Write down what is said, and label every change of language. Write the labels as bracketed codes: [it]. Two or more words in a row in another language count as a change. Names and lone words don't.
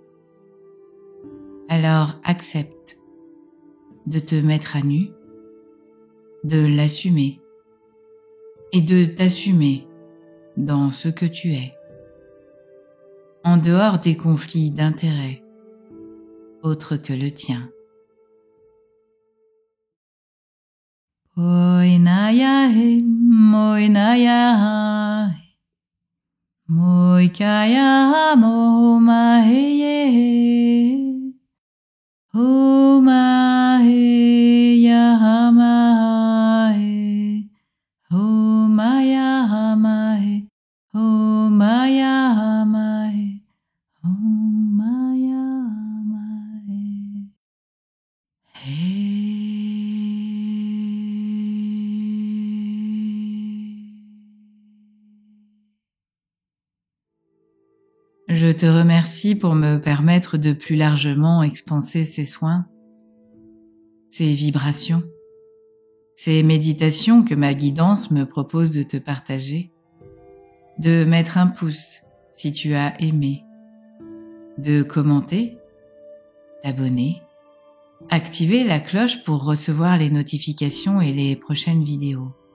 [fr] Alors accepte de te mettre à nu, de l'assumer et de t'assumer dans ce que tu es, en dehors des conflits d'intérêts autres que le tien. Moinaya he, moinaya he, moikaya mo ma he ye, o ma he ya ma he, o ma ya ma he, o ma ya ma he, o ma ya ma he. Je te remercie pour me permettre de plus largement expanser ces soins, ces vibrations, ces méditations que ma guidance me propose de te partager, de mettre un pouce si tu as aimé, de commenter, t'abonner, activer la cloche pour recevoir les notifications et les prochaines vidéos.